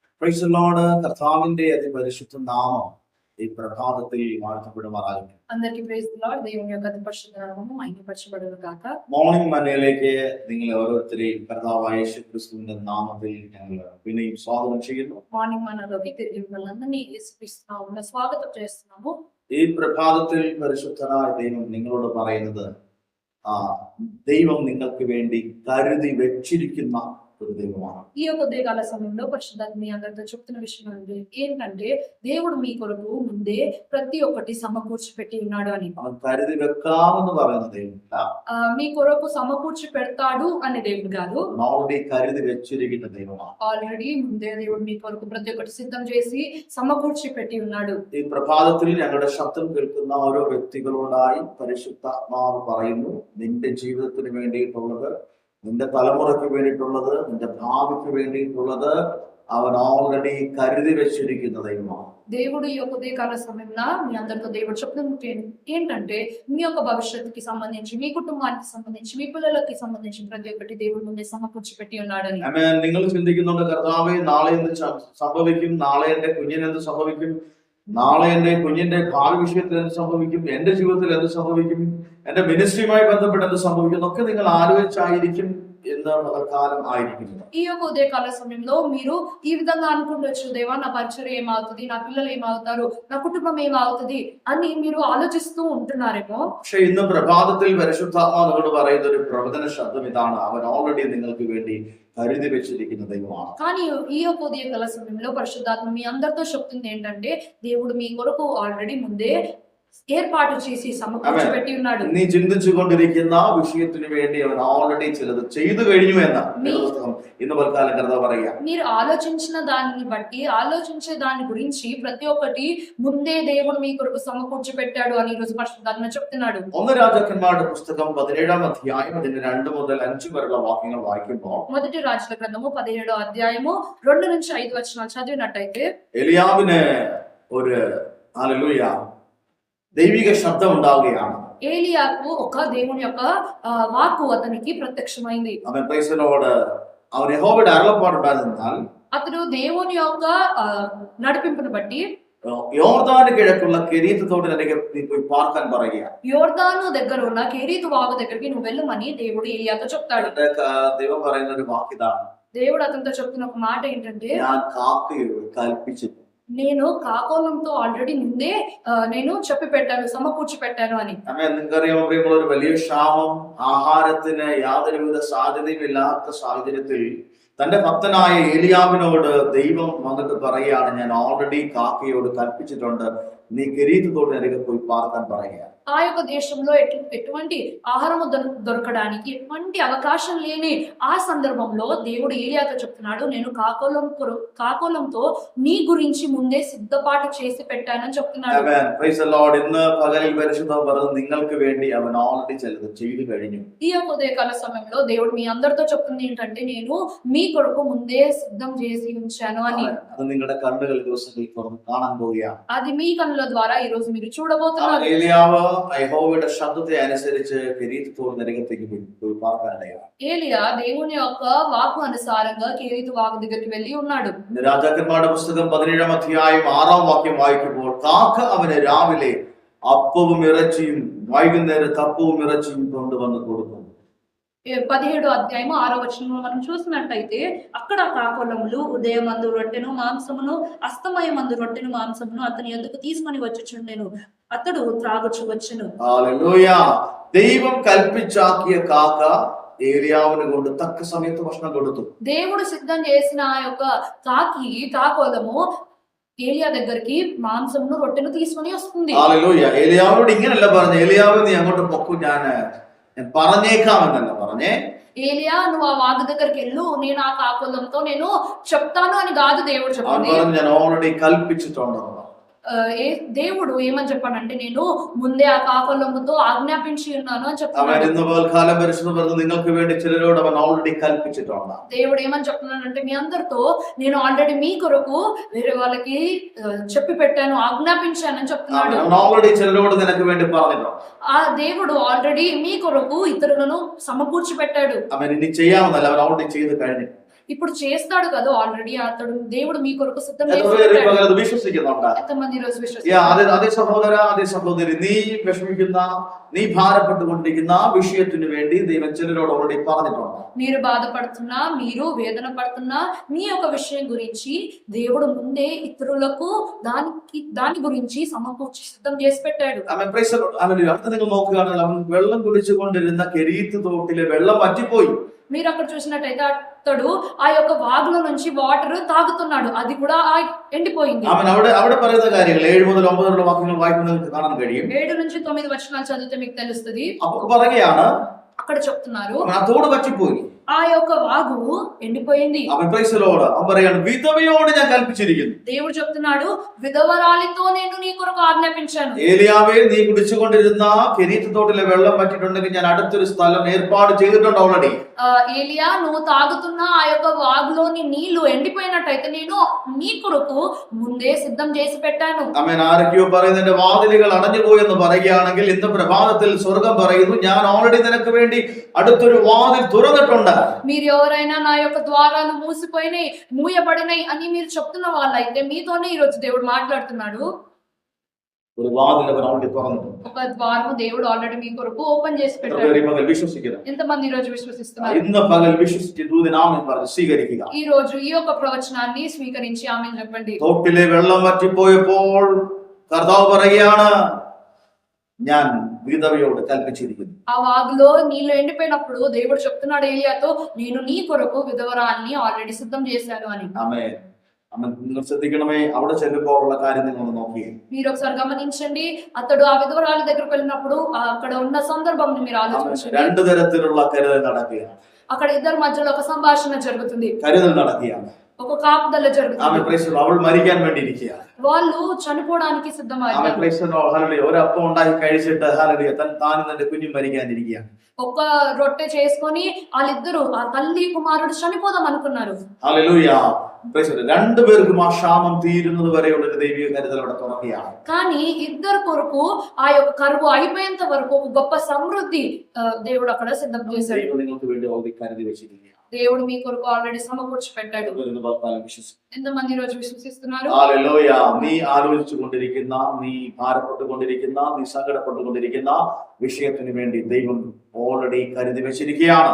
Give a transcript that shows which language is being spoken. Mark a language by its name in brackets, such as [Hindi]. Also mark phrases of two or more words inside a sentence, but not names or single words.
[English] Praise the Lord. [Malayalam] കർത്താവിന്റെ അതിപരിശുദ്ധ നാമം ഈ പ്രഭാതത്തിൽ വാഴ്ത്തപ്പെടുമാറാകട്ടെ. [Telugu] అందరికీ [English] Praise the Lord. [Telugu] దేవుని యొక్క అతి పరిశుద్ధ నామము మహిమపరచబడును గాక. [Malayalam] മോർണിംഗ് മനയിലേക്ക് നിങ്ങളെ ഓരോരുത്തരെയും കർത്താവായ യേശുക്രിസ്തുവിന്റെ നാമത്തിൽ ഞങ്ങൾ പിന്നെയും സ്വാഗതം ചെയ്യുന്നു. [Telugu] మార్నింగ్ మనలోకి తిరిగి మిమ్మల్ని యేసుక్రీస్తు స్వాగతం చేస్తున్నాము. [Malayalam] ഈ പ്രഭാതത്തിൽ പരിശുദ്ധനായ ദൈവം നിങ്ങളോട് പറയുന്നത് ദൈവം നിങ്ങൾക്ക് വേണ്ടി കരുതി വെച്ചിരിക്കുന്ന ഒരു ദൈവമാണ്. [Telugu] ఈ యొక్క ఉదయకాల సమయంలో పరిశుద్ధాత్మ మీ అందరితో చెప్తున్న విషయం ఏంటంటే దేవుడు మీ కొరకు ముందే ప్రతి ఒక్కటి సమకూర్చి పెట్టి ఉన్నాడు అని. [Malayalam] അവൻ കരുതി വെക്കാമെന്ന് പറയുന്ന ദൈവമില്ല. [Telugu] మీ కొరకు సమకూర్చి పెడతాడు అనే దేవుడు కాదు. [Malayalam] ഓൾറെഡി കരുതി വെച്ചിരിക്കുന്ന ദൈവമാണ്. [Telugu] ఆల్రెడీ ముందే దేవుడు మీ కొరకు ప్రతి ఒక్కటి సిద్ధం చేసి సమకూర్చి పెట్టి ఉన్నాడు. [Malayalam] ഈ പ്രഭാതത്തിൽ ഞങ്ങളുടെ ശബ്ദം കേൾക്കുന്ന ഓരോ വ്യക്തികളോടായി പരിശുദ്ധാത്മാവ് പറയുന്നു, നിന്റെ ജീവിതത്തിന് വേണ്ടിയിട്ടുള്ളത്, നിന്റെ തലമുറയ്ക്ക് വേണ്ടിയിട്ടുള്ളത്, നിന്റെ ഭാവിക്ക് വേണ്ടിയിട്ടുള്ളത് അവൻ ഓൾറെഡി കരുതി വെച്ചിരിക്കുന്ന ദൈവമാണ്. [Telugu] దేవుడు ఈ యొక్క ఉదయకాల సమయంలో మీ అందరితో దేవుడు చెప్తున్నది ఏంటంటే మీ యొక్క భవిష్యత్తుకి సంబంధించి, మీ కుటుంబానికి సంబంధించి, మీ పిల్లలకి సంబంధించి ప్రతి ఒక్కటి దేవుడు ముందే సమకూర్చి పెట్టి ఉన్నాడని. [Malayalam] നിങ്ങൾ ചിന്തിക്കുന്നുണ്ട്, കർത്താവേ നാളെ എന്ത് സംഭവിക്കും, നാളെ എന്റെ കുഞ്ഞിന് എന്ത് സംഭവിക്കും, നാളെ എന്റെ കുഞ്ഞിന്റെ ഭാവി വിഷയത്തിൽ എന്ത് സംഭവിക്കും, എന്റെ ജീവിതത്തിൽ എന്ത് സംഭവിക്കും, എന്റെ മിനിസ്ട്രിയുമായി ബന്ധപ്പെട്ട് എന്ത് സംഭവിക്കും എന്നൊക്കെ നിങ്ങൾ ആലോചിച്ചായിരിക്കും എന്ന് പകൽക്കാലം ആയിരിക്കുന്നത്. [Telugu] ఈ యొక్క ఉదయకాల సమయంలో మీరు ఈ విధంగా అనుకుంటొచ్చు, దేవా నా పరిచర్య ఏమవుతుంది, నా పిల్లలు ఏమవుతారు, నా కుటుంబం ఏమవుతుంది అని మీరు ఆలోచిస్తూ ఉంటున్నారేమో. [Malayalam] പക്ഷെ ഇന്ന് പ്രഭാതത്തിൽ പരിശുദ്ധാത്മാവ് നിങ്ങളോട് പറയുന്ന ഒരു പ്രവചന ശബ്ദം ഇതാണ്, അവൻ ഓൾറെഡി നിങ്ങൾക്ക് വേണ്ടി കരുതി വെച്ചിരിക്കുന്ന ദൈവമാണ്. [Telugu] కానీ ఈ యొక్క ఉదయకాల సమయంలో పరిశుద్ధాత్మ మీ అందరితో చెప్తుంది ఏంటంటే దేవుడు మీ కొరకు ఆల్రెడీ ముందే ఏర్పాటు చేసి సమకూర్చి పెట్టి ఉన్నాడు. [Malayalam] നീ ചിന്തിച്ചുകൊണ്ടിരിക്കുന്ന വിഷയത്തിന് വേണ്ടി അവൻ ഓൾറെഡി ചിലത് ചെയ്തു കഴിഞ്ഞു എന്നാണ് ഇന്ന് പൽക്കാലം കർത്താവ് പറയുക. [Telugu] మీరు ఆలోచించిన దాన్ని బట్టి, ఆలోచించే దాని గురించి ప్రతి ఒక్కటి ముందే దేవుడు మీ కొరకు సమకూర్చి పెట్టాడు అని ఈ రోజు పరిశుద్ధాత్మ చెప్తున్నాడు. [Malayalam] ഒന്ന് രാജാക്കന്മാരുടെ പുസ്തകം 17-ാം അധ്യായം അതിന്റെ 2 മുതൽ 5 വരെയുള്ള വാക്യങ്ങൾ വായിക്കുമ്പോൾ [Telugu] మొదటి రాజుల గ్రంథము 17వ అధ్యాయము 2 నుంచి 5 వచనాలు చదివినట్టయితే [Malayalam] എലിയാവിന് ഒരു ഹല്ലേലൂയ ദൈവിക ശബ്ദം ഉണ്ടാവുകയാണ്. [Telugu] ఏలియాకు ఒక దేవుని యొక్క వాక్కు అతనికి ప్రత్యక్షమైంది. [Malayalam] അവൻ [English] Praise the Lord, [Malayalam] അവൻ യഹോവയുടെ അരുളപ്പാടുണ്ടായിരുന്നാൽ [Telugu] అతడు దేవుని యొక్క నడిపింపును బట్టి [Malayalam] യോർദാന് കിഴക്കുള്ള കെരീത്ത് തോട്ടിലേക്ക് നീ പോയി പാർക്കാൻ പറയുക. [Telugu] యోర్దాను దగ్గర ఉన్న కెరీతు వాగు దగ్గరికి నువ్వు వెళ్ళమని దేవుడు ఏలియాతో చెప్తాడు. [Malayalam] ദൈവം പറയുന്ന ഒരു വാക്കിതാണ്, [Telugu] దేవుడు అతనితో చెప్తున్న ఒక మాట ఏంటంటే, [Malayalam] ഞാൻ കാക്കയോട് കൽപ്പിച്ചിട്ട് [Telugu] నేను కాకోలంతో ఆల్రెడీ ముందే నేను చెప్పి పెట్టాను, సమకూర్చి పెట్టాను అని. [Malayalam] നിങ്ങൾക്കറിയാമോ പ്രിയമുള്ള, ഒരു വലിയ ക്ഷാമം, ആഹാരത്തിന് യാതൊരുവിധ സാധ്യതയും ഇല്ലാത്ത സാഹചര്യത്തിൽ തന്റെ ഭക്തനായ ഏലിയാവിനോട് ദൈവം വന്നിട്ട് പറയുകയാണ്, ഞാൻ ഓൾറെഡി കാക്കയോട് കൽപ്പിച്ചിട്ടുണ്ട്, നീ കെരീത്ത് തോട്ടിനരികെ പോയി പാർക്കാൻ പറയുക. [Telugu] ఆ యొక్క దేశంలో ఎటువంటి ఆహారము దొరకడానికి ఎటువంటి అవకాశం లేని ఆ సందర్భంలో దేవుడు ఏలియాతో చెప్తున్నాడు, నేను కాకోలంతో నీ గురించి ముందే సిద్ధపాటు చేసి పెట్టానని చెప్తున్నాడు. [Malayalam] ഇന്ന് പകലിൽ പരിശുദ്ധം പറഞ്ഞു, നിങ്ങൾക്ക് വേണ്ടി അവൻ ഓൾറെഡി ചിലത് ചെയ്തു കഴിഞ്ഞു. [Telugu] ఈ యొక్క ఉదయకాల సమయంలో దేవుడు మీ అందరితో చెప్తుంది ఏంటంటే, నేను మీ కొరకు ముందే సిద్ధం చేసి ఉంచాను అని. [Malayalam] അത് നിങ്ങളുടെ കണ്ണുകൾ ദിവസങ്ങളിൽ തുറന്ന് കാണാൻ പോവുകയാണ്. [Telugu] అది మీ కళ్ళ ద్వారా ఈ రోజు మీరు చూడబోతున్నారు. [Malayalam] ഏലിയാവ് യഹോവയുടെ ശബ്ദത്തെ അനുസരിച്ച് കെരീത്ത് തോട്ടിനരികത്തേക്ക് പോയി പാർക്കാനിടയാണ്. [Telugu] ఏలియా దేవుని యొక్క వాక్కు అనుసారంగా కెరీతు వాగు దగ్గరికి వెళ్ళి ఉన్నాడు. [Malayalam] രാജാക്കന്മാരുടെ പുസ്തകം 17-ാം അധ്യായം 6-ാം വാക്യം വായിക്കുമ്പോൾ, കാക്ക അവന് രാവിലെ അപ്പവും ഇറച്ചിയും വൈകുന്നേരം തപ്പവും ഇറച്ചിയും കൊണ്ടുവന്ന് കൊടുക്കും. [Telugu] 17వ అధ్యాయము 6వ వచనంలో మనం చూసినట్టయితే, అక్కడ కాకొలములు ఉదయమందు రొట్టెను మాంసమును, అస్తమయమందు రొట్టెను మాంసమును అతని యొద్దకు తీసుకొని వచ్చుచుండెను, అతడు త్రాగుచు వచ్చెను. [Malayalam] ഹല്ലേലൂയ. ദൈവം കൽപ്പിച്ചാക്കിയ കാക്ക ഏലിയാവിനെ കൊണ്ട് തക്ക സമയത്ത് ഭക്ഷണം കൊടുത്തു. [Telugu] దేవుడు సిద్ధం చేసిన ఆ యొక్క కాకోలము ఏలియా దగ్గరికి మాంసమును రొట్టెను తీసుకొని వస్తుంది. [Malayalam] ഹല്ലേലൂയ. ഏലിയാവിനോട് ഇങ്ങനെയല്ല പറഞ്ഞു, ഏലിയാവ് നീ അങ്ങോട്ട് പൊക്കു, ഞാൻ പറഞ്ഞേക്കാമെന്നല്ല പറഞ്ഞേ. [Telugu] ఏలియా నువ్వు ఆ వాగు దగ్గరికి వెళ్ళు, నేను ఆ కాకోలంతో నేను చెప్తాను అని కాదు దేవుడు చెప్పింది. [Malayalam] ഞാൻ ഓൾറെഡി കൽപ്പിച്ചിട്ടുണ്ടോ. [Telugu] దేవుడు ఏమని చెప్పానంటే, నేను ముందే ఆ కాకొలముతో ఆజ్ఞాపించి ఉన్నాను అని చెప్తున్నాడు. [Malayalam] നിങ്ങൾക്ക് വേണ്ടി ചിലരോട് അവൻ ഓൾറെഡി കൽപ്പിച്ചിട്ടുണ്ട്. [Telugu] దేవుడు ఏమని చెప్తున్నానంటే, మీ అందరితో నేను ఆల్రెడీ మీ కొరకు వేరే వాళ్ళకి చెప్పి పెట్టాను, ఆజ్ఞాపించానని చెప్తున్నాడు. [Malayalam] ഓൾറെഡി ചിലരോട് നിനക്ക് വേണ്ടി പറഞ്ഞിട്ടുണ്ട്. [Telugu] ఆ దేవుడు ఆల్రెడీ మీ కొరకు ఇతరులను సమకూర్చి పెట్టాడు. [Malayalam] അവൻ ഇനി ചെയ്യാമെന്നല്ല, അവൻ ഓൾറെഡി ചെയ്ത് കഴിഞ്ഞു. [Telugu] ఇప్పుడు చేస్తాడు కదా ఆల్రెడీ అతడు దేవుడు మీ కొరకు సిద్ధం [Malayalam] എത്ര [Telugu] చేసి [Malayalam] പേര് ഈ [Telugu] పెట్టాడు. [Malayalam] പകൽ അത് വിശ്വസിക്കുന്നുണ്ട്? [Telugu] ఎంతమంది ఈ రోజు [Malayalam] അതേ [Telugu] విశ్వసిస్తున్నారు? [Malayalam] അതേ സഹോദര, അതേ സഹോദരി, നീ വിഷമിക്കുന്ന, നീ ഭാരപ്പെട്ടുകൊണ്ടിരിക്കുന്ന വിഷയത്തിന് വേണ്ടി ദൈവം ചിലരോട് ഓൾറെഡി പറഞ്ഞിട്ടുണ്ട്. [Telugu] మీరు బాధపడుతున్నా, మీరు వేదన పడుతున్నా, మీ యొక్క విషయం గురించి దేవుడు ముందే ఇతరులకు దాని గురించి సమకూర్చి సిద్ధం చేసి పెట్టాడు. [Malayalam] അടുത്ത് നിങ്ങൾ നോക്കുകയാണെങ്കിൽ അവൻ വെള്ളം കുടിച്ചുകൊണ്ടിരുന്ന കെരീത്ത് തോട്ടിലെ വെള്ളം വറ്റിപ്പോയി. [Telugu] మీరు అక్కడ చూసినట్టయితే అతడు ఆ యొక్క వాగులో నుంచి వాటర్ తాగుతున్నాడు, అది కూడా ఎండిపోయింది. [Malayalam] അവൻ അവിടെ പറയുന്ന കാര്യങ്ങൾ 7 മുതൽ 9 വാക്യങ്ങൾ വായിക്കുന്നത് നിങ്ങൾക്ക് കാണാൻ കഴിയും. [Telugu] 7 నుంచి 9 వచనాలు చదివితే మీకు తెలుస్తుంది. [Malayalam] അപ്പോൾ പറയുകയാണ്, [Telugu] అక్కడ చెప్తున్నారు [Malayalam] അവൻ ആ തോട് വറ്റിപ്പോയി, [Telugu] ఆ యొక్క వాగు ఎండిపోయింది. [Malayalam] അവൻ പ്രൈസലോട് അവൻ പറയാണ്, വിധവയോട് ഞാൻ കൽപ്പിച്ചിരിക്കുന്നു. [Telugu] దేవుడు చెప్తున్నాడు, విధవరాలితో నేను నీ కొరకు ఆజ్ఞాపించాను. [Malayalam] ഏലിയാവേ, നീ കുടിച്ചുകൊണ്ടിരുന്ന കെരീത്ത് തോട്ടിലെ വെള്ളം വറ്റിട്ടുണ്ടെങ്കിൽ ഞാൻ അടുത്തൊരു സ്ഥലം ഏർപ്പാട് ചെയ്തിട്ടുണ്ട് ഓൾറെഡി. [Telugu] ఏలియా, నువ్వు తాగుతున్న ఆ యొక్క వాగులోని నీళ్లు ఎండిపోయినట్టయితే నేను నీ కొరకు ముందే సిద్ధం చేసి పెట్టాను. [Malayalam] അവൻ ആരൊക്കെയോ പറയുന്നതിന്റെ വാതിലുകൾ അടഞ്ഞുപോയി എന്ന് പറയുകയാണെങ്കിൽ ഇന്ന് പ്രഭാതത്തിൽ സ്വർഗം പറയുന്നു, ഞാൻ ഓൾറെഡി നിനക്ക് വേണ്ടി അടുത്തൊരു വാതിൽ തുറന്നിട്ടുണ്ട്. [Telugu] మీరు ఎవరైనా నా యొక్క ద్వారాలు మూయబడినాయి అని మీరు చెప్తున్న వాళ్ళైతే మీతోనే ఈ రోజు దేవుడు మాట్లాడుతున్నాడు. [Malayalam] ഒരു വാതിൽ അവൻ ഓൾറെഡി തുറന്നിട്ടുണ്ട്. [Telugu] ఒక ద్వారము దేవుడు ఆల్రెడీ మీ కొరకు ఓపెన్ చేసి [Malayalam] എത്ര [Telugu] పెట్టాడు. [Malayalam] പേര് ഈ പകൽ വിശ്വസിക്കുന്നു? [Telugu] ఎంతమంది ఈ రోజు విశ్వసిస్తున్నారు? [Malayalam] ഇന്ന് പകൽ വിശ്വസിച്ച് ദൂതനാമം പറഞ്ഞ് സ്വീകരിക്കുക. [Telugu] ఈ రోజు ఈ యొక్క ప్రవచనాన్ని స్వీకరించి ఆమేన్ చెప్పండి. [Malayalam] തോട്ടിലെ വെള്ളം വറ്റിപ്പോയപ്പോൾ കർത്താവ് പറയുകയാണ്, ഞാൻ വിധവയോട് കൽപ്പിച്ചിരിക്കുന്നു. [Telugu] ఆ వాగులో నీళ్లు ఎండిపోయినప్పుడు దేవుడు చెప్తున్నాడు ఏలియాతో, నేను నీ కొరకు విధవరాల్ని ఆల్రెడీ సిద్ధం చేశాను అని. [Malayalam] ആമേൻ. നിങ്ങൾ ശ്രദ്ധിക്കണമേ, അവിടെ ചെല്ലുമ്പോഴുള്ള കാര്യം നിങ്ങൾ ഒന്ന് നോക്കിയേ. [Telugu] మీరు ఒకసారి గమనించండి, అతడు ఆ విధవరాలి దగ్గరకు వెళ్ళినప్పుడు అక్కడ ఉన్న సందర్భం మీరు ఆలోచించండి. [Malayalam] 2 തരത്തിലുള്ള കരുതൽ നടക്കുകയാണ്. [Telugu] అక్కడ ఇద్దరి మధ్యలో ఒక సంభాషణ జరుగుతుంది, [Malayalam] കരുതൽ നടക്കുകയാണ്. [Telugu] ఒక కాపుదల జరుగుతుంది. [Malayalam] അവൾ മരിക്കാൻ വേണ്ടി ഇരിക്കുക. [Telugu] వాళ్ళు చనిపోవడానికి సిద్ధమయ్యారు. [Malayalam] ഒരപ്പം ഉണ്ടാക്കി കഴിച്ചിട്ട് താനും തന്റെ കുഞ്ഞും മരിക്കാനിരിക്കുകയാണ്. [Telugu] ఒక రొట్టె చేసుకొని వాళ్ళిద్దరూ ఆ తల్లి కుమారుడు చనిపోదాం అనుకున్నారు. [Malayalam] ഹല്ലേലൂയ. രണ്ടുപേർക്കും ആ ക്ഷാമം തീരുന്നത് വരെയുള്ള ഒരു ദൈവിക കരുതൽ അവിടെ തുറക്കുകയാണ്. [Telugu] కానీ ఇద్దరు కొరకు ఆ యొక్క కరువు అయిపోయేంత వరకు ఒక గొప్ప సమృద్ధి దేవుడు అక్కడ సిద్ధం చేశాడు. [Malayalam] നിങ്ങൾക്ക് വേണ്ടി ഓൾറെഡി കരുതി വെച്ചിരിക്കുകയാണ്. [Telugu] దేవుడు మీ కొరకు ఆల్రెడీ సమకూర్చి పెట్టాడు. ఎంతమంది ఈ రోజు విశ్వసిస్తున్నారు? [Malayalam] ഹല്ലേലൂയ. നീ ആലോചിച്ചു കൊണ്ടിരിക്കുന്ന, നീ ഭാരപ്പെട്ടുകൊണ്ടിരിക്കുന്ന, നീ സങ്കടപ്പെട്ടുകൊണ്ടിരിക്കുന്ന വിഷയത്തിന് വേണ്ടി ദൈവം ഓൾറെഡി കരുതി വെച്ചിരിക്കുകയാണ്.